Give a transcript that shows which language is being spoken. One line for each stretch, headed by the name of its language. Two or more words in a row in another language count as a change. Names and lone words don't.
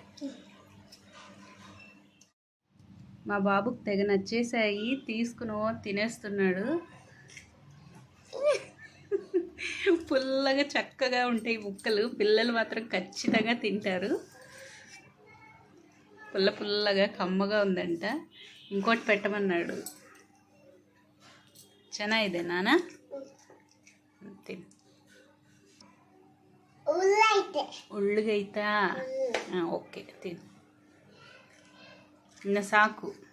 Telugu: మా బాబుకు తెగ నచ్చేసాయి, తీసుకుని తినేస్తున్నాడు. పుల్లగా చక్కగా ఉంటాయి ముక్కలు. పిల్లలు మాత్రం ఖచ్చితంగా తింటారు. పుల్లగా కమ్మగా ఉందంట. ఇంకోటి పెట్టమన్నాడు.
Kannada: ಚೆನ್ನಾಗಿದೆ ನಾನಾ ತಿನ್ನು. ಉಳ್ಳುಗೈತಾ? ಹಾಂ, ಓಕೆ ತಿನ್ನು. ಇನ್ನು ಸಾಕು.